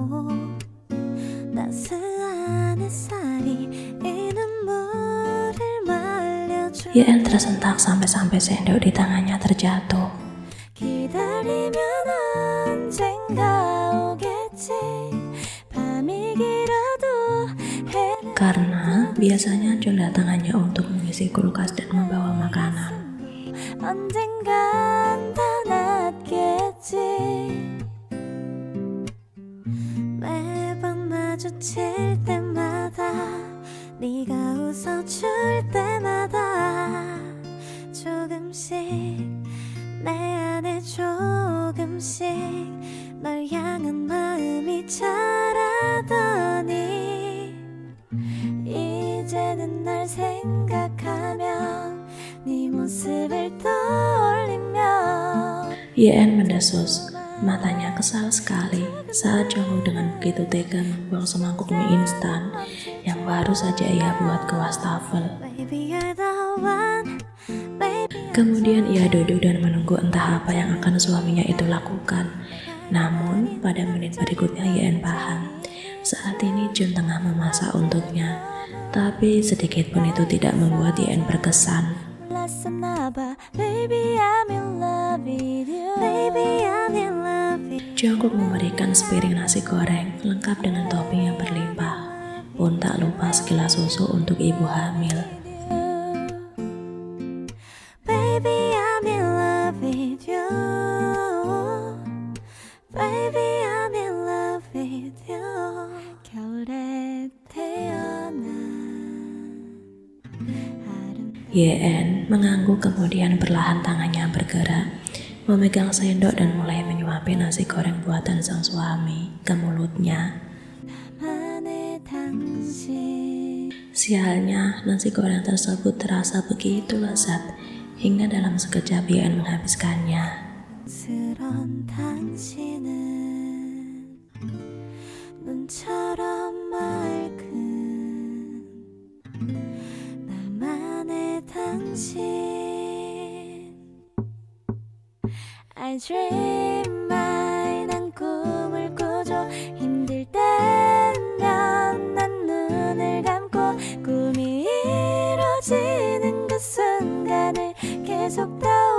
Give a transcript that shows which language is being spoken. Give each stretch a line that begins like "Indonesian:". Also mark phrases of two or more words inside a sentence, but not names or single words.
Korean: 따스한 햇살이 이 눈물을 말려줄
Indonesian: YN tersentak sampai-sampai sendok di tangannya terjatuh.
Korean: 기다리면 언젠가 오겠지 밤이 길어도 해는
Indonesian: Karena biasanya John datang hanya untuk mengisi kulkas dan membawa makanan.
Korean: 언젠간 다 낫겠지 매번 마주칠 때마다 네가 웃어줄 때마다 조금씩 내 안에 조금씩 널 향한 마음이 자라더니 이제는 날 생각하면 네 모습을 떠올리며
Indonesian: YN mendesus, matanya kesal sekali saat Jongwoo dengan begitu tega membuang semangkuk mie instan yang baru saja ia buat ke wastafel.
English: Baby you're the one Baby
Indonesian: Kemudian ia duduk dan menunggu entah apa yang akan suaminya itu lakukan. Namun pada menit berikutnya YN paham saat ini Jun tengah memasak untuknya. Tapi sedikit pun itu tidak membuat YN berkesan.
English: Baby, I'm in love with you. Baby, I'm in love with you.
Indonesian: Jungkook memberikan sepiring nasi goreng lengkap dengan topping yang berlimpah. Pun tak lupa segelas susu untuk ibu hamil.
English: Baby, I'm in love with you. Baby, I'm in love with you.
Korean: 겨울에 태어난
Indonesian: YN mengangguk kemudian perlahan tangannya bergerak, memegang sendok dan mulai menyuapi nasi goreng buatan sang suami ke mulutnya.
Korean: 나만의 당신.
Indonesian: Sialnya, nasi goreng tersebut terasa begitu lezat, hingga dalam sekejap YN menghabiskannya.
Korean: 스런 당신은 눈처럼 맑은 나만의 당신.
English: I dream my
Korean: 난 꿈을 꾸죠. 힘들 때면 난 눈을 감고 꿈이 이루어지는 그 순간을 계속